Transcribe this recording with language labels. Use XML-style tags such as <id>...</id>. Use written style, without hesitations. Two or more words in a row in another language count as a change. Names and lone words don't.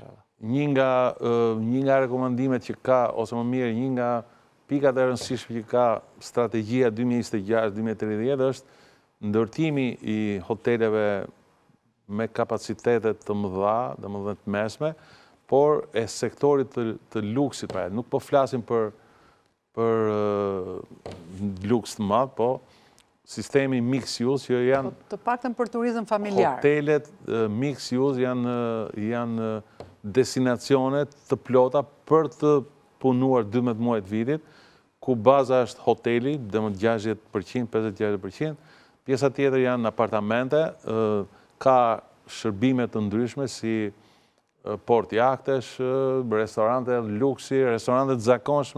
<sq>Një nga rekomandimet që ka, ose më mirë, një nga pikat e rëndësishme që ka strategjia 2026-2030 është ndërtimi i hoteleve me kapacitetet të mëdha, dhe më dhe të mesme, por e sektorit të luksit. Nuk po flasim për luks të madh, po sistemi</sq> <en>mixed use</en> <sq>që janë... Të paktën për turizëm familjar. Hotelet</sq> <en>mixed use</en> <sq>janë destinacionet të plota për të punuar 12 muajt vitit, ku baza është hoteli, dhe më 60%, 50-60%, pjesa tjetër janë apartamente, ka shërbime të ndryshme si port jahtesh, restorante luksi, restorante të zakonshme,</sq>